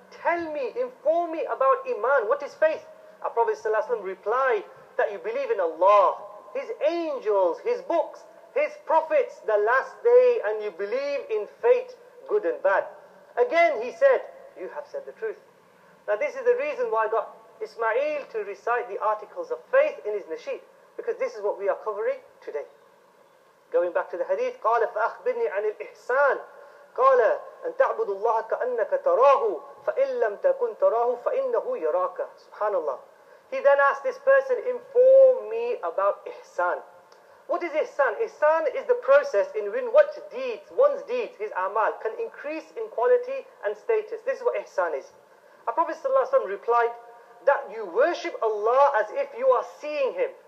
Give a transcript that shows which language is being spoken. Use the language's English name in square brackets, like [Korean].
[English] Tell me, inform me about Iman. What is faith? Our Prophet ﷺ replied that you believe in Allah, His angels, His books, His prophets, the last day, and you believe in fate, good and bad. Again he said, you have said the truth. Now this is the reason why I got Ismail to recite the articles of faith in his nasheed, because this is what we are covering today. Going back to the hadith, [Arabic] قَالَ فَأَخْبِرْنِي عَنِ الْإِحْسَانِ قَالَ أَن تَعْبُدُ اللَّهَ كَأَنَّكَ تَرَاهُ فَإِن لَّمْ تَكُن تَرَاهُ فَإِنَّهُ يَرَاكَ. Subhanallah. [English] He then asked this person, inform me about Ihsan. What is Ihsan? Ihsan is the process in which deeds, one's deeds, his amal, can increase in quality and status. This is what Ihsan is. Our Prophet ﷺ replied that you worship Allah as if you are seeing Him.